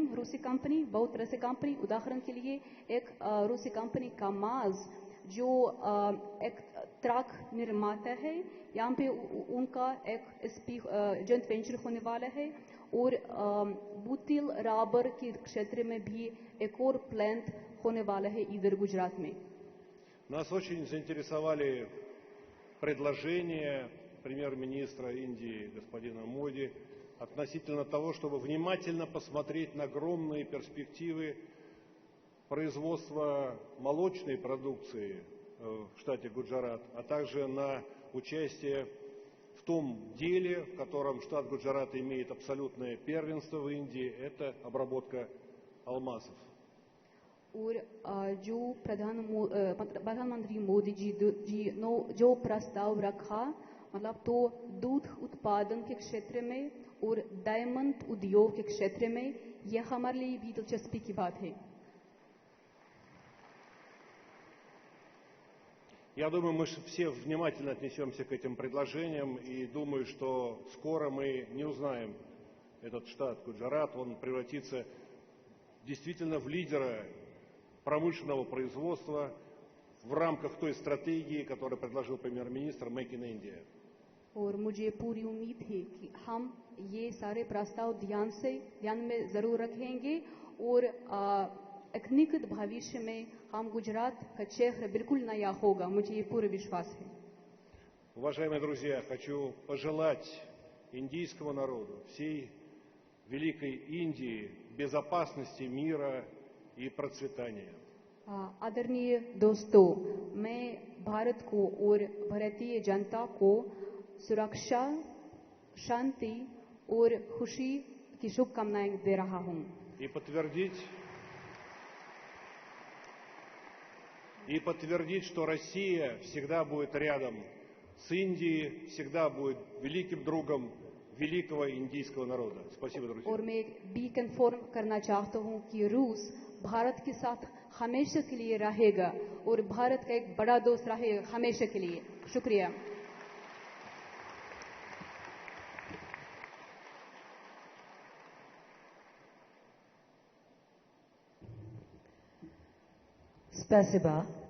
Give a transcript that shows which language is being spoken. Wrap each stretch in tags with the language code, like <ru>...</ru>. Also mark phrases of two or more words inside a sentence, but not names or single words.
<hi>रूसी कंपनी बहुत तरह से कंपनी, उदाहरण के लिए एक रूसी कंपनी कामाज जो एक ट्रक निर्माता है, यहाँ पे उनका एक</hi> <en>joint venture</en> <hi>होने वाला है और बुतिल राबर के क्षेत्र में भी एक और प्लांट होने वाला है इधर गुजरात में.</hi> <ru>Нас очень заинтересовали предложения премьер-министра Индии господина Моди относительно того, чтобы внимательно посмотреть на огромные перспективы производства молочной продукции в штате Гуджарат, а также на участие в том деле, в котором штат Гуджарат имеет абсолютное первенство в Индии, это обработка алмазов.</ru> <hi>और जो प्रधानमंत्री मोदी जी ने जो प्रस्ताव रखा, मतलब तो दूध उत्पादन के क्षेत्र में और डायमंड उद्योग के क्षेत्र में, यह हमारे लिए भी दिलचस्पी की बात है.</hi> <ru>Я думаю, мы все внимательно отнесемся к этим предложениям и думаю, что скоро мы не узнаем этот штат Гуджарат, он превратится действительно в лидера промышленного производства в рамках той стратегии, которую предложил премьер-министр Make in India.</ru> <hi>और मुझे पूरी उम्मीद है कि हम ये सारे प्रस्ताव ध्यान में जरूर रखेंगे और एक निकट भविष्य में हम गुजरात का चेहरा बिल्कुल नया होगा, मुझे ये पूरा विश्वास है.</hi> <ru>Уважаемые друзья, хочу пожелать индийскому народу, всей великой Индии безопасности, мира и процветания.</ru> <hi>आदरणीय दोस्तों, मैं भारत को और भारतीय जनता को सुरक्षा, शांति और खुशी की शुभकामनाएं दे रहा हूं.</hi> <ru>И подтвердить, что Россия всегда будет рядом с Индией, всегда будет великим другом великого индийского народа. Спасибо, друзья.</ru> <hi>और मैं भी कंफर्म करना चाहता हूं कि रूस भारत के साथ हमेशा के लिए रहेगा और भारत का एक बड़ा दोस्त रहेगा हमेशा के लिए. शुक्रिया. Spasiba.</hi>